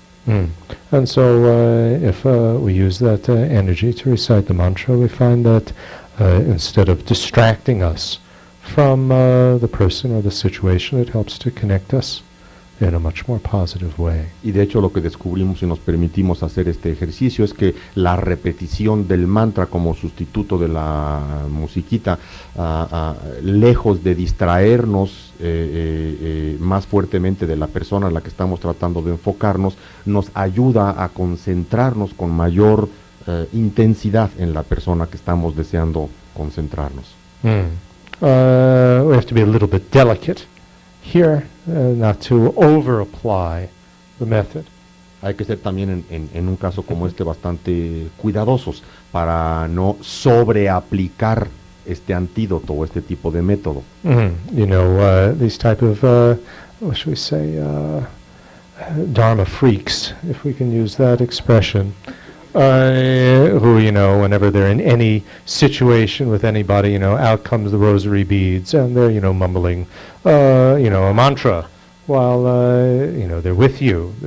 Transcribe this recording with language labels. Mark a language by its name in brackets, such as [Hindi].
[English] And so if we use that energy to recite the mantra, we find that instead of distracting us from the person or the situation, it helps to connect us in a much more positive way. [Spanish] Y de hecho lo que descubrimos y nos permitimos hacer este ejercicio es que la repetición del mantra como sustituto de la musiquita, lejos de distraernos más fuertemente de la persona a la que estamos tratando de enfocarnos, nos ayuda a concentrarnos con mayor intensidad en la persona que estamos deseando concentrarnos. [English] We have to be a little bit delicate here, not to over-apply the method. [Spanish] Hay que ser también en un caso como este bastante cuidadosos para no sobreaplicar este antídoto o este tipo de método. [English] These type of, what should we say, Dharma freaks, if we can use that expression, who, whenever they're in any situation with anybody, out comes the rosary beads, and they're, mumbling, a mantra while, they're with you.